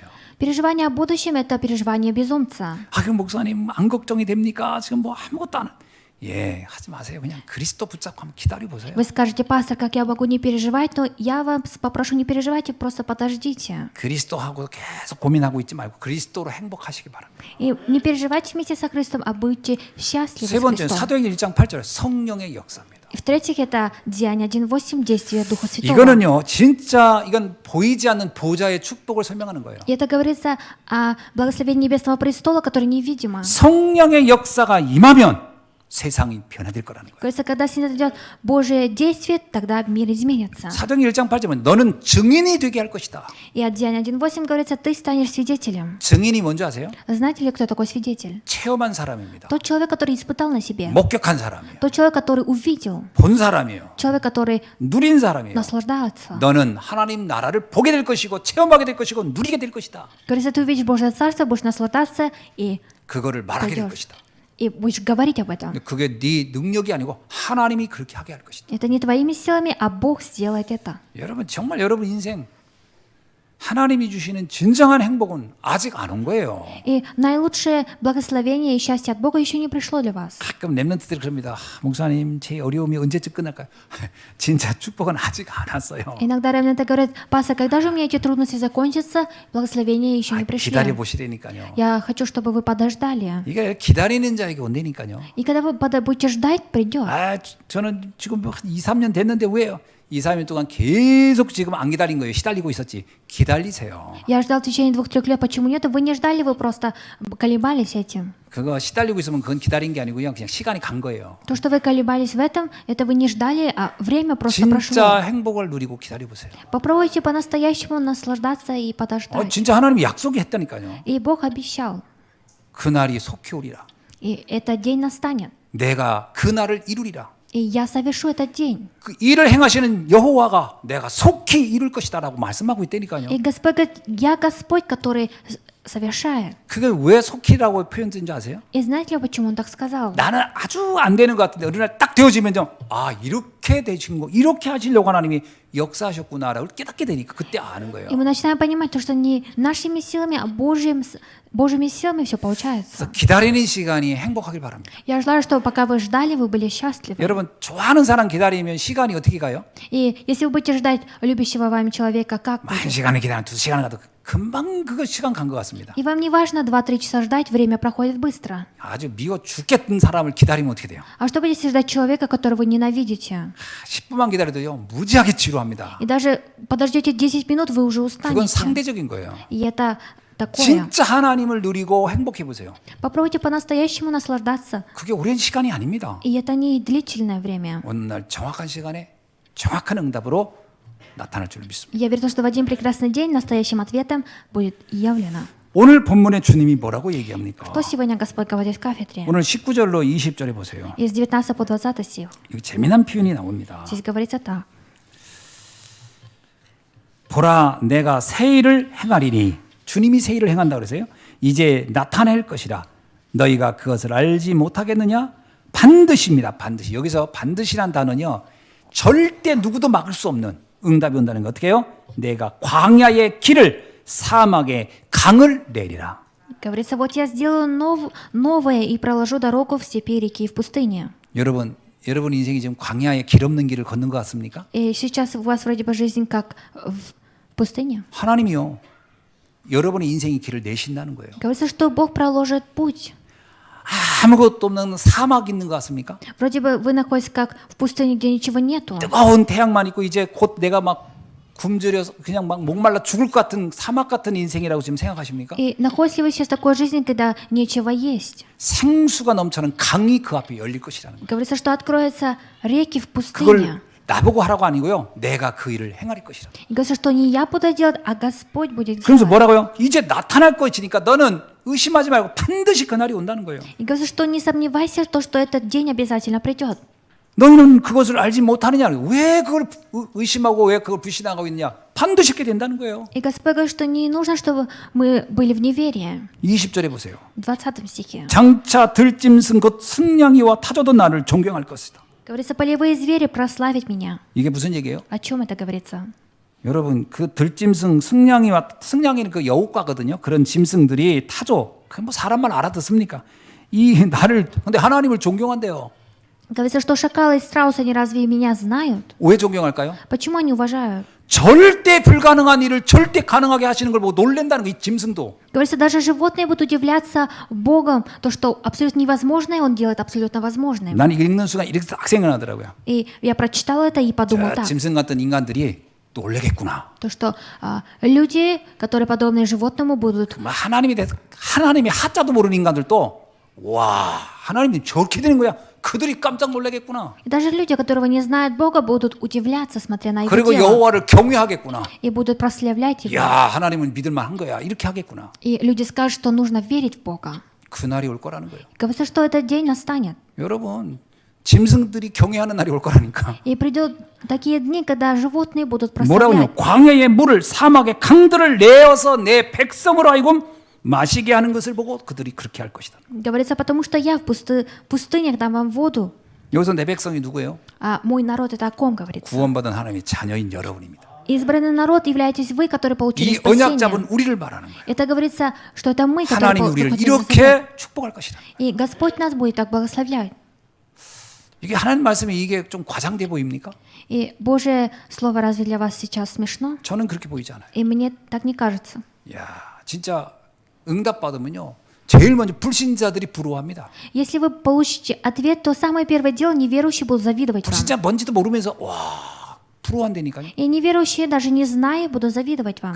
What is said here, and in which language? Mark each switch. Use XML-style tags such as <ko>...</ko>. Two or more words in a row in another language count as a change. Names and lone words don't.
<ru>Переживание о будущем – это переживание безумца.</ru> <ko>그럼 목사님 안 걱정이 됩니까? 지금 뭐 아무것도 안 예, 하지 마세요. 그냥 그리스도 붙잡고 한번 기다려 보세요.</ko> <ru>Вы скажете, пастор, как я могу не переживать, но я вас попрошу, не переживайте, просто подождите.</ru> <ko>그리스도하고 계속 고민하고 있지 말고 그리스도로 행복하시기 바랍니다.</ko> <ru>И не переживайте вместе со Христом, а будьте счастливы</ru> <ko>세</ko> <ru>с</ru> <ko>번째는</ko> <ru>Христом.</ru> <ko>사도행전 1장 8절 성령의 역사입니다.</ko> <ru>И в-третьих, это Деяние 1.8, действие Духа Святого.</ru> <ko>이거는요, 진짜 이건 보이지 않는 보좌의 축복을 설명하는 거예요.</ko> <ru>И это говорится о благословении Небесного престола, которое невидимо.</ru> <ko>성령의 역사가 임하면 세상이 변화될 거라는 거예요.</ko> <ru>Говорится, когда снизойдет Божие действие, тогда мир изменится.</ru> <ko>사도행전 1장 8절은 너는 증인이 되게 할 것이다.</ko> <ru>И от Деяния 1.8 говорится, ты станешь свидетелем.</ru> <ko>증인이 뭔지 아세요?</ko> <ru>Знаете ли, кто такой свидетель?</ru> <ko>체험한 사람입니다.</ko> <ru>Тот человек, который испытал на себе.</ru> <ko>목격한 사람이에요.</ko> <ru>Тот человек, который увидел.</ru> <ko>본 사람이에요.</ko> <ru>Человек, который</ru> <ko>누린 사람이에요.</ko> <ru>наслаждается.</ru> <ko>너는 하나님 나라를 보게 될 것이고 체험하게 될 것이고 누리게 될 것이다.</ko> <ru>Говорится, ты увидишь Божье Царство, будешь наслаждаться и</ru> <ko>그거를 말하게 될</ko> <ru>пойдешь.</ru> <ko>것이다.</ko> <ru>И будешь говорить об этом.</ru> <ko>근데 그게 네 능력이 아니고 하나님이 그렇게 하게 할 것이다.</ko> <ru>Это не твоими силами, а Бог сделает это.</ru> <ko>여러분 정말 여러분 인생 하나님이 주시는 진정한 행복은 아직 안 온 거예요.</ko> <ru>И наилучшее благословение и счастье от Бога еще не пришло для вас.</ru> <ko>가끔 렘넌트들이 그럽니다. 목사님 제 어려움이 언제쯤 끝날까요? 진짜 축복은 아직 안 왔어요.</ko> <ru>Иногда ремнанты говорят, пастор, когда же у меня эти трудности закончатся, благословения еще не пришли.</ru> <ko>기다려 보시라니까요.</ko> <ru>Я хочу, чтобы вы подождали.</ru> <ko>이게 기다리는 자에게 온다니까요.</ko> <ru>И когда вы будете ждать, придет.</ru> <ko>저는 지금 한 2, 3년 됐는데 왜요? 2, 3일 동안 계속 지금 안 기다린 거예요. 시달리고 있었지. 기다리세요.</ko> <ru>Я ждал в течение 2-3 лет. Почему нет? Вы не ждали, вы просто колебались этим.</ru> <ko>그거 시달리고 있으면 그건 기다린 게 아니고요. 그냥 시간이 간 거예요.</ko> <ru>То, что вы колебались в этом, это вы не ждали, а время просто</ru> <ko>진짜</ko> <ru>прошло.</ru> <ko>행복을 누리고 기다려보세요.</ko> <ru>Попробуйте по-настоящему наслаждаться и подождать.</ru> <ko>진짜 하나님이 약속이 했다니까요.</ko> <ru>И Бог обещал.</ru> <ko>그날이 속히 오리라.</ko> <ru>И этот день настанет.</ru> <ko>내가 그날을 이루리라.</ko> <ru>И я совершу этот день.</ru> <ko>그 일을 행하시는 여호와가 내가 속히 이룰 것이다라고 말씀하고 있다니까요.</ko> <ru>И Господь говорит, я Господь, который совершает.</ru> <ko>그게 왜 속히라고 표현된 줄 아세요?</ko> <ru>И знаете ли, почему он так сказал?</ru> <ko>나는 아주 안 되는 것 같은데 어느 날 딱 되어지면 좀 이렇게 되신 거 이렇게 하시려고 하나님이 역사하셨구나라고 깨닫게 되니까 그때 아는 거예요.</ko> <ru>И мы начинаем понимать то, что не нашими силами, а Божьими силами все получается.</ru> <ko>그래서 기다리는 시간이 행복하길 바랍니다.</ko> <ru>Я желаю, чтобы пока вы ждали, вы были счастливы.</ru> <ko>여러분 좋아하는 사람 기다리면 시간이 어떻게 가요?</ko> <ru>И если вы будете ждать любящего вами человека, как</ru> <ko>한</ko> <ru>будет?</ru> <ko>시간을 기다리면 2시간을 가도 금방 그거 시간 간 것 같습니다.</ko> <ru>И вам не важно 2-3 часа ждать, время проходит быстро.</ru> <ko>아주 미워 죽겠던 사람을 기다리면 어떻게 돼요?</ko> <ru>А что будете ждать человека, которого вы ненавидите?</ru> <ko>10분만 기다려도요 무지하게 지루합니다.</ko> <ru>И даже подождете 10 минут, вы уже</ru> <ko>그건</ko> <ru>устанете.</ru> <ko>상대적인 거예요.</ko> <ru>И это такое.</ru> <ko>진짜 하나님을 누리고 행복해 보세요.</ko> <ru>Попробуйте по-настоящему наслаждаться.</ru> <ko>그게 오랜 시간이 아닙니다.</ko> <ru>И это не длительное время.</ru> <ko>어느 날 정확한 시간에 정확한 응답으로 나타날 줄 믿습니다.</ko> <ru>Я верю, что в один прекрасный день настоящим ответом будет явлено.</ru> <ko>오늘 본문에 주님이 뭐라고 얘기합니까?</ko> <ru>Что сегодня Господь говорит в кафедре?</ru> <ko>오늘 19절로 20절에 보세요.</ko> <ru>Из 19 по 20 стих.</ru> <ko>여기 재미난 표현이 나옵니다.</ko> <ru>Здесь говорится так.</ru> <ko>보라 내가 새 일을 행하리니 주님이 새 일을 행한다 그러세요. 이제 나타낼 것이라 너희가 그것을 알지 못하겠느냐? 반드시입니다. 반드시. 여기서 반드시란 단어는요. 절대 누구도 막을 수 없는 응답이 온다는 거. 어떻게 해요? 내가 광야의 길을 사막의 강을 내리라.</ko> <ru>Говорится, вот я сделаю новое и проложу дорогу в степи, реки и в пустыне.</ru> <ko>여러분 인생이 지금 광야의 길 없는 길을 걷는 것 같습니까?</ko> <ru>И сейчас у вас вроде бы жизнь как в пустыне.</ru> <ko>하나님이요. 여러분의 인생의 길을 내신다는 거예요.</ko> <ru>Говорится, что Бог проложит путь.</ru> <ko>아무것도 없는 사막 있는 것 같습니까?</ko> <ru>Вроде бы вы находитесь как в пустыне, где ничего нету.</ru> <ko>뜨거운 태양만 있고 이제 곧 내가 막 굶주려서 그냥 막 목말라 죽을 것 같은 사막 같은 인생이라고 지금 생각하십니까?</ko> <ru>И находитесь ли вы сейчас в такой жизни, когда нечего есть?</ru> <ko>생수가 넘쳐는 강이 그 앞에 열릴 것이라는 거예요.</ko> <ru>Говорится, что откроются реки в пустыне.</ru> <ko>그걸 나보고 하라고 아니고요. 내가 그 일을 행할 것이라.</ko> <ru>И говорится, что не я буду делать, а Господь будет</ru> <ko>그러면서</ko> <ru>делать.</ru> <ko>뭐라고요? 이제 나타날 것이니까 너는 의심하지 말고 반드시 그날이 온다는 거예요.</ko> <ru>И говорится, что не сомневайся, что этот день обязательно придет.</ru> <ko>너희는 그것을 알지 못하느냐? 왜 그걸 의심하고 왜 그걸 불신하고 있느냐? 반드시 있게 된다는 거예요.</ko> <ru>И Господь говорит, что не нужно, чтобы мы были в неверии.</ru> <ko>20절에 보세요.</ko> <ru>В 20 стихе.</ru> <ko>장차 들짐승 곧 승냥이와 타조도 나를 존경할 것이다.</ko> <ru>Говорится, полевые звери прославить меня.</ru> <ko>이게 무슨 얘기예요?</ko> <ru>О чем это говорится?</ru> <ko>여러분 그 들짐승 승냥이는 그 여우과거든요. 그런 짐승들이 타조 그 뭐 사람만 알아듣습니까? 이 나를 근데 하나님을 존경한대요.</ko> <ru>Говорится, что шакалы и страусы, они разве меня знают?</ru> <ko>왜 존경할까요?</ko> <ru>Почему они уважают?</ru> <ko>절대 불가능한 일을 절대 가능하게 하시는 걸 보고 놀랜다는 거 이 짐승도.</ko> <ru>Говорится, даже животные будут удивляться Богом, то, что абсолютно невозможное Он делает абсолютно возможным.</ru> <ko>난 이거 읽는 순간 이렇게 딱 생각나더라고요.</ko> <ru>И я прочитала это и подумала так,</ru> <ko>짐승 같은 인간들이 놀래겠구나.</ko> <ru>то, что люди, которые подобны животному, будут...</ru> <ko>하나님이 하자도 모르는 인간들도 와 하나님이 저렇게 되는 거야. 그들이 깜짝 놀라겠구나.</ko> <ru>И даже люди, которые не знают Бога, будут удивляться, смотря на Его</ru> <ko>그리고</ko> <ru>дело,</ru> <ko>여호와를 경외하겠구나.</ko> <ru>и будут прославлять Его.</ru> <ko>야 하나님은 믿을만한 거야. 이렇게 하겠구나.</ko> <ru>И люди скажут, что нужно верить в Бога.</ru> <ko>그날이 올 거라는 거예요.</ko> <ru>Говорится, что этот день настанет.</ru> <ko>여러분 짐승들이 경외하는 날이 올 거라니까.</ko> <ru>И придут такие дни, когда животные будут</ru> <ko>뭐라고요?</ko> <ru>прославлять.</ru> <ko>광야의 물을 사막의 강들을 내어서 내 백성으로 하여금 마시게 하는 것을 보고 그들이 그렇게 할 것이다.</ko> <ru>Говорится, потому что я в пустынях дам вам воду,</ru> <ko>여기서 내 백성이 누구예요?</ko> <ru>а мой народ это о ком говорится?</ru> <ko>구원받은 하나님의 자녀인 여러분입니다.</ko> <ru>Избранный народ являетесь вы, которые получили</ru> <ko>이 언약</ko> <ru>спасение.</ru> <ko>잡은 우리를 말하는 거예요.</ko> <ru>Это говорится, что это мы, которые</ru> <ko>하나님이 우리를</ko> <ru>захватили спасение.</ru> <ko>이렇게 축복할 것이다.</ko> <ru>И Господь нас будет так благословлять.</ru> <ko>이게 하나님 말씀이 이게 좀 과장돼 보입니까? И Божье Слово разве для вас сейчас смешно? 저는 그렇게 보이지 않아요. И мне так не кажется. 야, 진짜 응답 받으면요. 제일 먼저 불신자들이 부러워합니다.</ko> <ru>Если вы получите ответ, то самое первое дело неверующие будут завидовать вам.</ru> <ko>불신자 뭔지도 모르면서 와, 부러워한다니까요.</ko> <ru>И неверующие, даже не зная, будут завидовать вам.</ru>